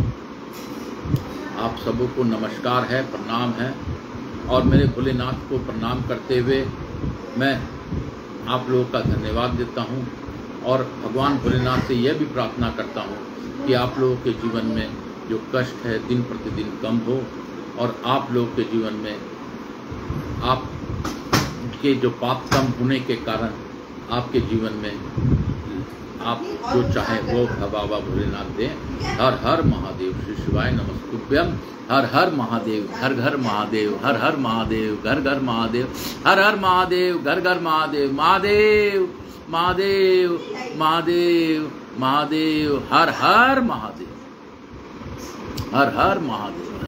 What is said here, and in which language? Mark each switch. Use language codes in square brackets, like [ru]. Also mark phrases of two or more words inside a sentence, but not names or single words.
[hi] आप सबों को नमस्कार है, प्रणाम है, और मेरे भोलेनाथ को प्रणाम करते हुए मैं आप लोगों का धन्यवाद देता हूं, और भगवान भोलेनाथ से यह भी प्रार्थना करता हूं कि आप लोगों के जीवन में जो कष्ट है दिन प्रतिदिन कम हो, और आप लोगों के जीवन में आपके जो पाप कम होने के कारण आपके जीवन में आप जो चाहे वो बाबा भोलेनाथ दें। हर हर महादेव। [sa] श्री शिवाय नमस्तुभ्यम। [hi] हर हर महादेव, घर घर महादेव, हर हर महादेव, घर घर महादेव, हर हर महादेव, घर घर महादेव, महादेव महादेव महादेव महादेव, हर हर महादेव, हर हर महादेव।